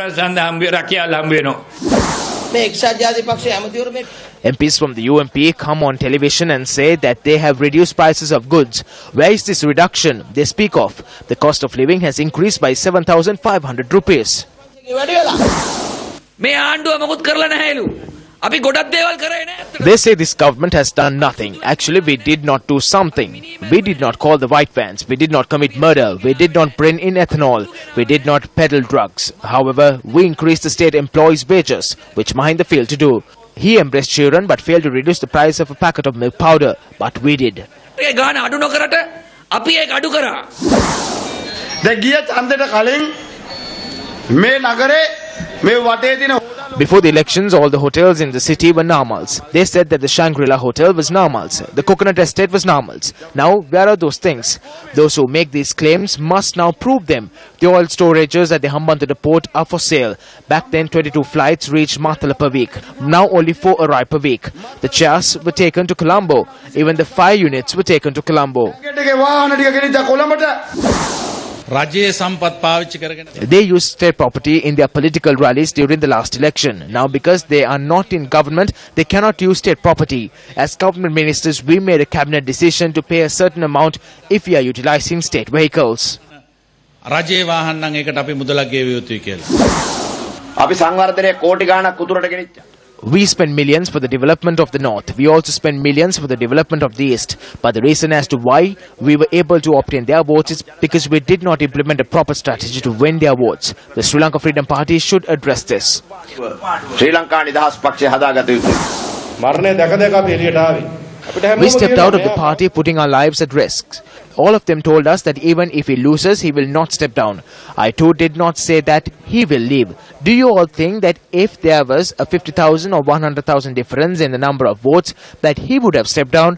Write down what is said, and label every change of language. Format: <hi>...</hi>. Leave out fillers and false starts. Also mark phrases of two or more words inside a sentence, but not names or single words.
<en>MPs from the UMP come on television and say that they have reduced prices of goods. Where is this reduction they speak of? The cost of living has increased by 7,500 rupees.</en> <si>මේ ආණ්ඩුව මොකුත් කරලා නැහැලු. අපි ගොඩක් දේවල් කරේ නෑ.</si> <en>They say this government has done nothing. Actually, we did not do something. We did not call the white vans. We did not commit murder. We did not bring in ethanol. We did not peddle drugs. However, we increased the state employees' wages, which Mahinda failed to do. He embraced children but failed to reduce the price of a packet of milk powder. But we did.</en> <si>ඒ ගාන අඩු නොකරට අපි ඒක අඩු කරා. දැන් ගිය ඡන්දෙට කලින් මේ නගරේ මේ වටේ දින</si> <en>Before the elections, all the hotels in the city were normals. They said that the Shangri-La hotel was normals. The coconut estate was normals. Now, where are those things? Those who make these claims must now prove them. The oil storages at the Hambantota port are for sale. Back then, 22 flights reached Matala per week. Now, only 4 arrive per week. The chairs were taken to Colombo. Even the fire units were taken to Colombo. They used state property in their political rallies during the last election. Now, because they are not in government, they cannot use state property. As government ministers, we made a cabinet decision to pay a certain amount if we are utilizing state vehicles.</en> <si>රජයේ වාහන නම් ඒකට අපි මුදලක් ගෙවිය යුතුයි කියලා. අපි සංවර්ධනයේ කෝටි ගාණක් උතුරට ගෙනිච්චා.</si> <en>We spend millions for the development of the north. We also spend millions for the development of the east. But the reason as to why we were able to obtain their votes is because we did not implement a proper strategy to win their votes. The Sri Lanka Freedom Party should address this.</en> <si>ශ්‍රී ලංකා නිදහස් පක්ෂය හදාගත යුතුයි. මරණය දැක දැක අපි එළියට ආවේ.</si> <en>We stepped out of the party, putting our lives at risk. All of them told us that even if he loses, he will not step down. I too did not say that he will leave. Do you all think that if there was a 50,000 or 100,000 difference in the number of votes, that he would have stepped down?</en>